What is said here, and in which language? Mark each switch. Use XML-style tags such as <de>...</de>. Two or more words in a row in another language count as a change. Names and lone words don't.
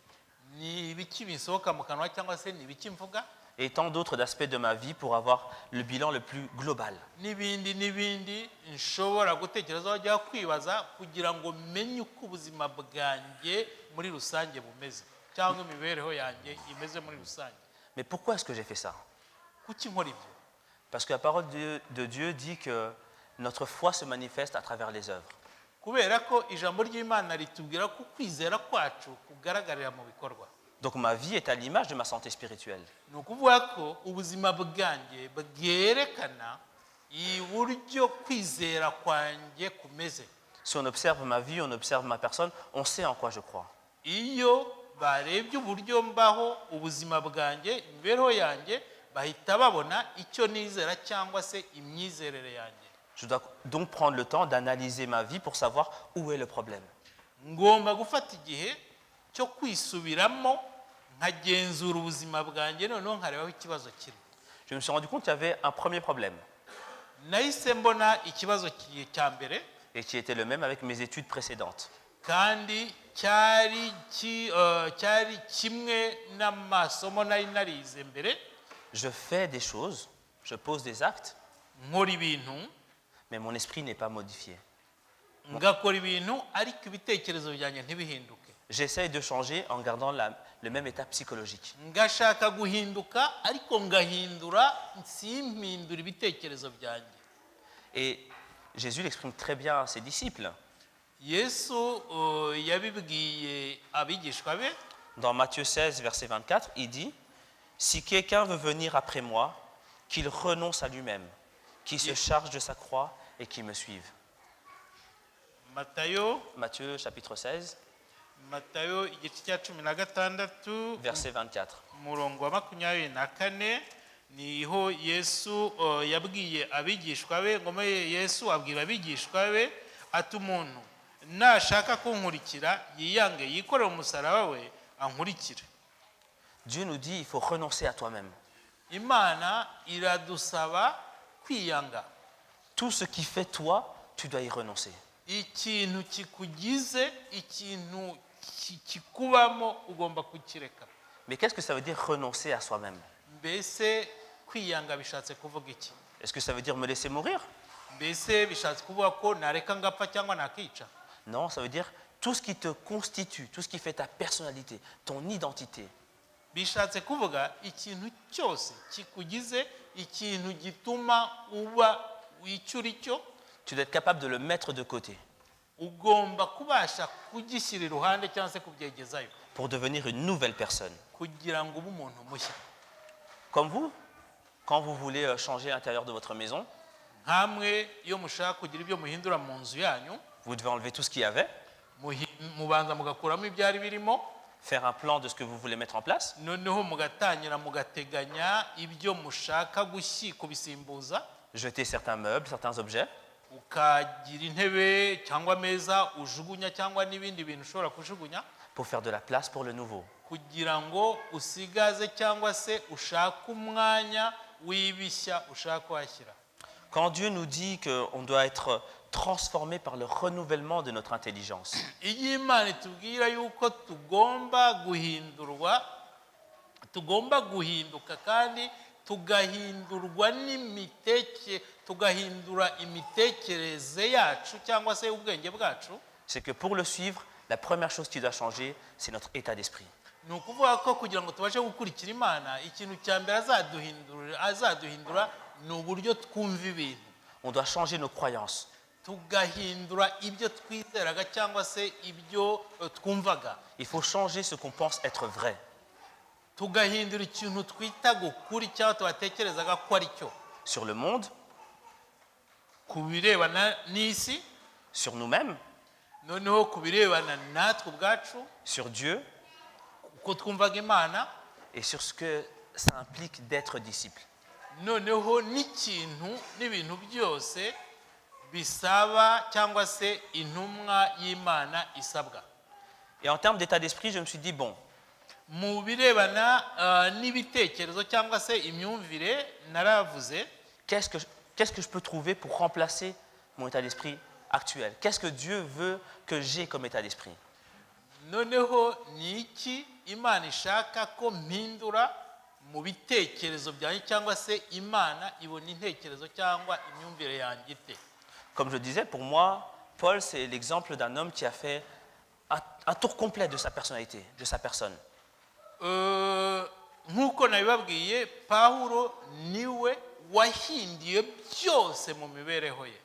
<rw>Ni ibiki bisohoka mu kanwa cyangwa se ni ibiki mvuga?</rw> <fr>Et tant d'autres aspects de ma vie pour avoir le bilan le plus global.</fr> <rw>N'ibindi nshobora gutekerezaho ajya kwibaza kugira ngo menye uko ubuzima bwanjye muri rusange bumeze cyangwa imibereho yanjye imeze muri rusange.</rw> <fr>Mais pourquoi est-ce que j'ai fait ça?</fr> <rw>Kuki nkora ibyo?</rw> <fr>Parce que la parole de Dieu dit que notre foi se manifeste à travers les œuvres.</fr> <rw>Kubera ko ijambo ry'Imana ritubwira ko kwizera kwacu kugaragarira mu bikorwa.</rw> <fr>Donc ma vie est à l'image de ma santé spirituelle.</fr> <rw>Ni ukuvuga ko ubuzima bwanjye bwerekana uburyo kwizera kwanjye kumeze.</rw> <fr>Si on observe ma vie, on observe ma personne, on sait en quoi je crois.</fr> <rw>Iyo barebye uburyo mbaho ubuzima bwanjye, imibereho yanjye, bahita babona icyo nizera cyangwa se imyizerere yanjye.</rw> <fr>Je dois donc prendre le temps d'analyser ma vie pour savoir où est le problème.</fr> <rw>Ngomba gufata igihe cyo kwisubiramo nkagenzura ubuzima bwanjye noneho nkarebaho ikibazo kiri.</rw> <fr>Je me suis rendu compte qu'il y avait un premier problème.</fr> <rw>Nahise mbona ikibazo cya mbere.</rw> <fr>Et qui était le même avec mes études précédentes.</fr> <rw>Kandi cyari kimwe n'amasomo nari narize mbere.</rw> <fr>Je fais des choses, je pose des actes,</fr> <rw>nkora ibintu,</rw> <fr>mais mon esprit n'est pas modifié.</fr> <rw>ngakora ibintu ariko ibitekerezo byanjye ntibihinduke.</rw> <fr>J'essaye de changer en gardant le même état psychologique.</fr> <rw>Ngashaka guhinduka ariko ngahindura simpindura ibitekerezo byanjye.</rw> <fr>Et Jésus l'exprime très bien à ses disciples.</fr> <rw>Yesu yabibwiye abigishwa be.</rw> <fr>Dans Matthieu 16, verset 24, il dit « Si quelqu'un veut venir après moi, qu'il renonce à lui-même, qu'il se charge de sa croix et qu'il me suive. » Matthieu chapitre 16,</fr> <rw>Matayo igice cya 16</rw> <fr>verset 24.</fr> <rw>umurongo wa 24 niho Yesu yabwiye abigishwa be. Ngoma Yesu abwira abigishwa be ati umuntu nashaka kunkurikira yiyange yikorera umusaraba we ankurikire.</rw> <fr>Dieu nous dit il faut renoncer à toi-même.</fr> <rw>Imana iradusaba kwiyanga.</rw> <fr>Tout ce qui fait toi, tu dois y renoncer.</fr> <rw>Ikintu kikugize, ikintu kikubamo ugomba kukireka.</rw> <fr>Mais qu'est-ce que ça veut dire renoncer à soi-même?</fr> <rw>Mbese kwiyanga bishatse kuvuga iki?</rw> <fr>Est-ce que ça veut dire me laisser mourir?</fr> <rw>mbese bishatse kuvuga ko nareka ngapfa cyangwa nakica?</rw> <fr>Non, ça veut dire tout ce qui te constitue, tout ce qui fait ta personnalité, ton identité.</fr> <rw>Bishatse kuvuga ikintu cyose kikugize, ikintu gituma uba icyo uri cyo,</rw> <fr>Tu dois être capable de le mettre de côté</fr> <rw>ugomba kubasha kugishyira iruhande cyangwa se kubyegezayo</rw> <fr>pour devenir une nouvelle personne.</fr> <rw>kugira ngo ube umuntu mushya.</rw> <fr>Comme vous, quand vous voulez changer l'intérieur de votre maison,</fr> <rw>Nkamwe iyo mushaka kugira ibyo muhindura mu nzu yanyu,</rw> <fr>vous devez enlever tout ce qu'il y avait,</fr> <rw>mubanza mugakuramo ibyari birimo,</rw> <fr>faire un plan de ce que vous voulez mettre en place,</fr> <rw>noneho mugatangira mugateganya ibyo mushaka kubisimbuza,</rw> <fr>jeter certains meubles, certains objets,</fr> <rw>ukagira intebe cyangwa ameza ujugunya cyangwa n'ibindi bintu ushobora kujugunya</rw> <fr>pour faire de la place pour le nouveau.</fr> <rw>kugira ngo usigaze cyangwa se ushake umwanya w'ibishya ushaka kuhashyira.</rw> <fr>Quand Dieu nous dit qu'on doit être transformé par le renouvellement de notre intelligence,</fr> <rw>Iyo Imana itubwira yuko tugomba guhinduka kandi tugahindurwa tugahindura imitekerereze yacu cyangwa se ubwenge bwacu,</rw> <fr>c'est que pour le suivre, la première chose qui doit changer, c'est notre état d'esprit.</fr> <rw>ni ukuvuga ko kugira ngo tubashe gukurikira Imana, ikintu cya mbere azaduhindura ni uburyo twumva ibintu,</rw> <fr>On doit changer nos croyances.</fr> <rw>tugahindura ibyo twizeraga cyangwa se ibyo twumvaga,</rw> <fr>Il faut changer ce qu'on pense être vrai.</fr> <rw>tugahindura ikintu twita gukuri cyangwa tubatekerezaga ko ari cyo,</rw> <fr>Sur le monde,</fr> <rw>ku birebana n'isi,</rw> <fr>sur nous-mêmes,</fr> <rw>noneho ku birebana natwe ubwacu,</rw> <fr>sur Dieu</fr> <rw>uko twumvaga Imana,</rw> <fr>et sur ce que ça implique d'être disciple.</fr> <rw>noneho n'ibintu byose bisaba cyangwa se intumwa y'Imana isabwa.</rw> <fr>Et en termes d'état d'esprit, je me suis dit, bon,</fr> <rw>Mu birebana n'ibitekerezo cyangwa se imyumvire, naravuze</rw> <fr>qu'est-ce que je peux trouver pour remplacer mon état d'esprit actuel? Qu'est-ce que Dieu veut que j'ai comme état d'esprit?</fr> <rw>noneho ni iki Imana ishaka ko mpindura mu bitekerezo byanjye, cyangwa se Imana ibona intekerezo cyangwa imyumvire yanjye ite.</rw> <fr>Comme je disais, pour moi, Paul, c'est l'exemple d'un homme qui a fait un tour complet de sa personnalité, de sa personne.</fr> <rw>Nk'uko nabibabwiye, Pawulo niwe wahinduye byose mu mibereho ye.</rw>